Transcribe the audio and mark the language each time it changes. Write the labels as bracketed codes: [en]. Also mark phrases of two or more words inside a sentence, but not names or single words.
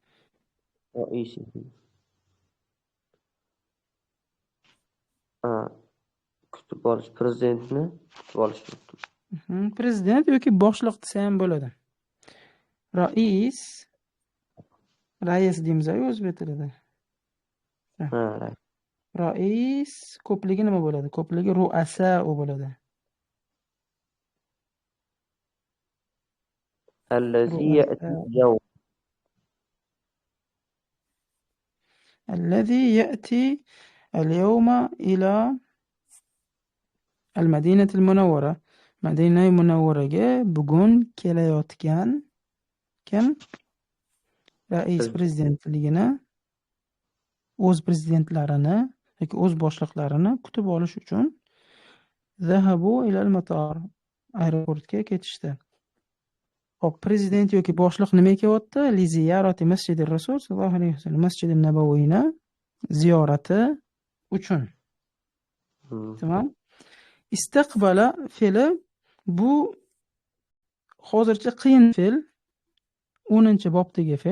[uz] Kutib olish, prezidentni kutib olish. Prezident yoki boshliq desa ham bo'ladi. Rais deymiz o'zbek tilida. Rais ko'pligi nima bo'ladi? Ko'pligi ru'asa bo'ladi. [ar] الذي يأتي اليوم. الذي يأتي اليوم إلى المدينة المنورة. [uz] Madina Munawvaraga bugun kelayotgan kim? Rais prezidentligini, o'z prezidentlarini yoki o'z boshliqlarini kutib olish uchun [ar] ذهبوا إلى المطار, [uz] aeroportga ketishdi. Hop, prezident yoki boshliq nima kelyapti? [ar] لزيارة مسجد الرسول صلى الله عليه وسلم, masjidi nabaviyni ziyorati uchun. [uz] Tamam. Istaqbala fe'li bu hozircha qiyin fe'l, 10-bobdagi fe'l.